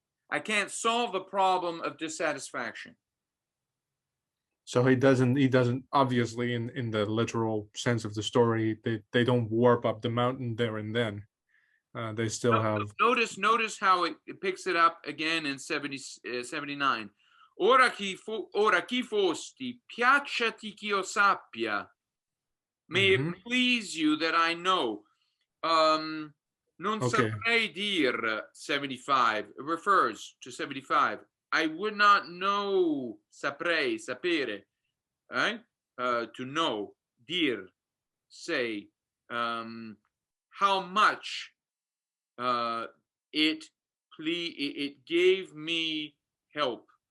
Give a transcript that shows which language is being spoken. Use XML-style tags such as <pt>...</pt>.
<en>I can't solve the problem of dissatisfaction. So he doesn't obviously in the literal sense of the story, they don't warp up the mountain there and then. They still have. Notice how it picks it up again in 79.</en> <it>Ora chi fosti, piacciati ch'io sappia.</it> <en>May it please you that I know.</en> <it>Non saprei dir,</it> <en>75. It refers to 75. I would not know, saprei, sapere, right? To know, dir, say, how much it gave me help.</en>